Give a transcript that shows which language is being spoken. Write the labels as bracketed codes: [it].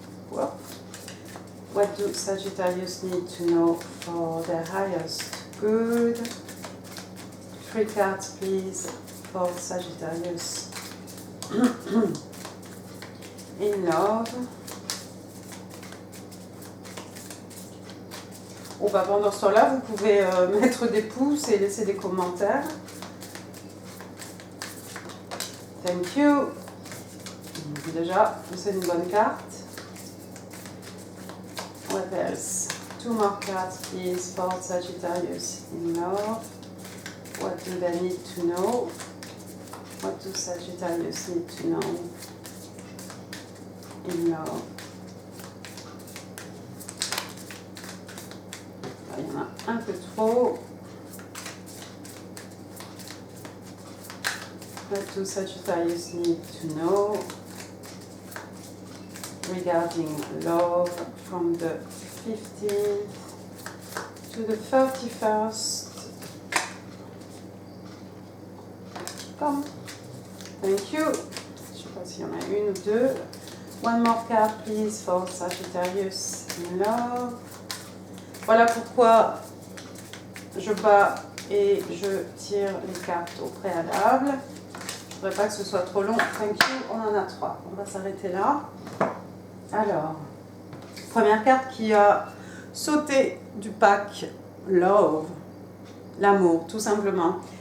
[en] Whoop. What do Sagittarius need to know for their highest good? 3 cards, please, for Sagittarius in love. [fr] Oh, bah pendant ce temps-là, vous pouvez mettre des pouces et laisser des commentaires. [en] Thank you. [fr] Déjà, c'est une bonne carte. [en] What else? 2 more cards, please, for Sagittarius in love. What do they need to know? What do Sagittarius need to know in love? [fr] Il y en a un peu trop. [en] What do Sagittarius need to know regarding love from the 15th to the 31st? Come. Thank you. [fr] Je ne sais pas s'il y en a une ou deux. [en] One more card, please, for Sagittarius in love. [fr] Voilà pourquoi je bats et je tire les cartes au préalable. Je ne voudrais pas que ce soit trop long. [en] Thank you. [fr] On en a 3. On va s'arrêter là. Alors, première carte qui a sauté du pack, Love, l'amour, tout simplement.